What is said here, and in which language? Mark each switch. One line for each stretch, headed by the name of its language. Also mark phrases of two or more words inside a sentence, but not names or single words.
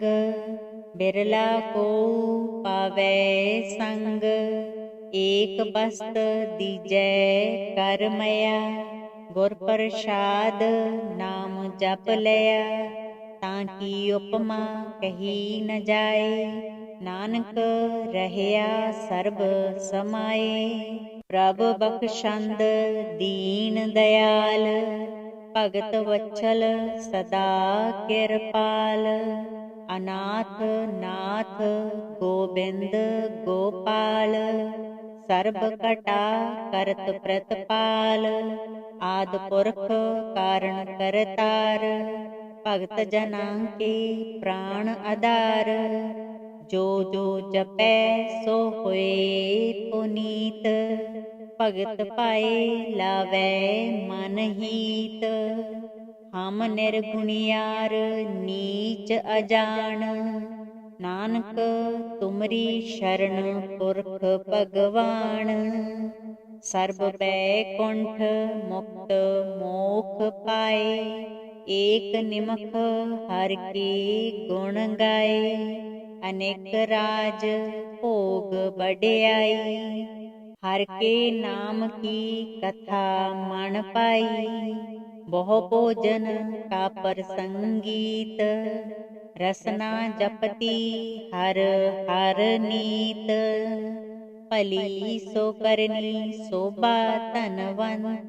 Punjabi: ਬਿਰਲਾ ਕੋ ਪਾਵੈ ਸੰਗ। ਏਕ ਬਸਤ ਦੀਜੈ ਕਰ ਮਯਾ। ਗੁਰ ਪ੍ਰਸਾਦ ਨਾਮ ਜਪ ਲਯਾ। ਤਾਕਿ ਉਪਮਾ ਕਹੀ ਨ ਜਾਏ। ਨਾਨਕ ਰਹਯਾ ਸਰਬ ਸਮਾਏ। ਪ੍ਰਭ ਬਖ਼ਸ਼ੰਦ ਦੀਨ ਦਯਾਲ। ਭਗਤ ਵਤਸਲ ਸਦਾ ਕਿਰਪਾਲ। ਅਨਾਥ ਨਾਥ ਗੋਬਿੰਦ ਗੋਪਾਲ। ਸਰਬ ਕਟਾ ਕਰਤ ਪ੍ਰਤਪਾਲ। ਆਦ ਪੁਰਖ ਕਾਰਣ ਕਰਤਾਰ। ਭਗਤ ਜਨਾ ਕੇ ਪ੍ਰਾਣ ਆਧਾਰ। ਜੋ ਜੋ ਜਪੈ ਸੋ ਹੋਏ ਪੁਨੀਤ। ਭਗਤ ਪਾਏ ਲਾਵੈ ਮਨ ਹੀਤ। ਹਮ ਨਿਰਗੁਣਿਯਾਰ ਨੀਚ ਅਜਾਨ। ਨਾਨਕ ਤੁਮਰੀ ਸ਼ਰਣ ਪੁਰਖ ਭਗਵਾਨ। ਸਰਬ ਬੈਕੁੰਠ ਮੁਕਤ ਮੋਖ ਪਾਏ। ਏਕ ਨਿਮਖ ਹਰ ਕੇ ਗੁਣ ਗਾਏ। ਅਨੇਕ ਰਾਜ ਭੋਗ ਬੜ੍ਹਿਯਾਈ। ਹਰ ਕੇ ਨਾਮ ਕੀ ਕਥਾ ਮਨ ਪਾਈ। ਬਹੁ ਭੋਜਨ ਕਾ ਪ੍ਰਸੰਗੀਤ। ਰਸਨਾ ਜਪਤਿ ਹਰ ਹਰ ਨੀਤ। ਭਲੀ ਸੋ ਕਰਨੀ ਸ਼ੋਭਾ ਧਨਵੰਤ।